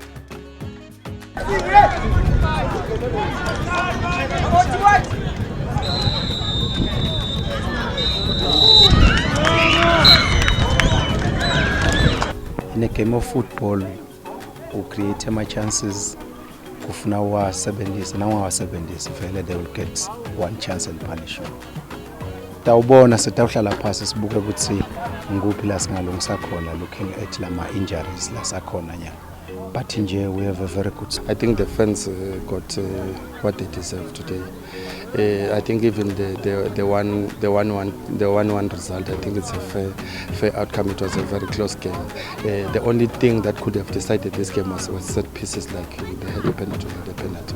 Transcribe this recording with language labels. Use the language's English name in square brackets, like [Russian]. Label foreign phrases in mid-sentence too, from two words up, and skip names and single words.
[English] In a game of football, we create my chances. Kufuna wa 70s, now our 70s, they will get one chance and punish you. [Swati] Tawubona setawuhlala phasi sibuke ukuthi nguphi la singalungisa khona [English] looking at [Swati] lama injuries la sakhona nya. [English] But nje we have a very good. I think the fans got what they deserve today. I think even the 1-1 result, I think it's a fair outcome. It was a very close game. The only thing that could have decided this game was set pieces like they had a penalty or the penalty.